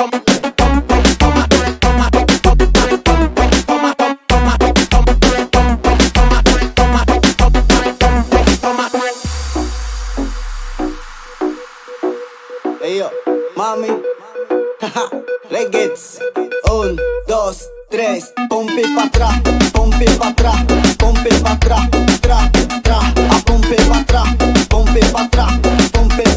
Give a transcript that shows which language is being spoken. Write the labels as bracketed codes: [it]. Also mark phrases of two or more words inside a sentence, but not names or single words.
[en] Hey yo, [es] mami, haha, reggaets. 1, 2, 3, pompe pa' atrás, pompe pa' atrás, pompe pa' atrás, tra, tra, a pompe pa' atrás, pompe pa' atrás, pompe